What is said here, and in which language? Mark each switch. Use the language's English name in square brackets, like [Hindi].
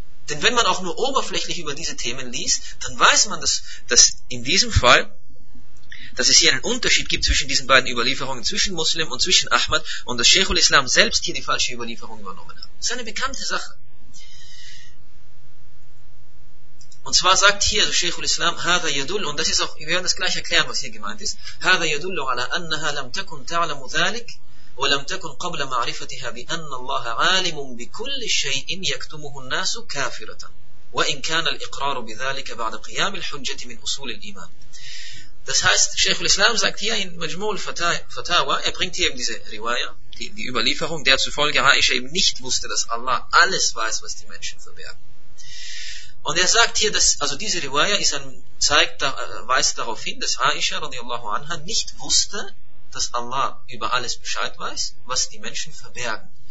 [German] Denn wenn man auch nur oberflächlich über diese Themen liest, dann weiß man, dass in diesem Fall, dass es hier einen Unterschied gibt zwischen diesen beiden Überlieferungen, zwischen Muslim und zwischen Ahmad, und dass Sheikhul Islam selbst hier die falsche Überlieferung übernommen hat. Das ist eine bekannte Sache. Und zwar sagt hier also Sheikhul Islam, [Arabic] هذا يدل, [German] und das ist auch, wir werden das gleich erklären, was hier gemeint ist, [Arabic] هذا يدل على أنها لم تكن تعلم ذلك ولم تكن قبل معرفتها بأن الله عالم بكل شيء يكتمه الناس كافرة وإن كان الإقرار بذلك بعد قيام الحجة من أصول الإيمان. [German] Das heißt, Sheikhul Islam sagt hier in Majmul Fatawa, er bringt hier eben diese Riwaya, die Überlieferung, der zufolge Aisha eben nicht wusste, dass Allah alles weiß, was die Menschen verbergen. Und er sagt hier, dass, also diese Riwaya weist darauf hin, dass Aisha radiallahu anha nicht wusste, dass Allah über alles Bescheid weiß, was die Menschen verbergen.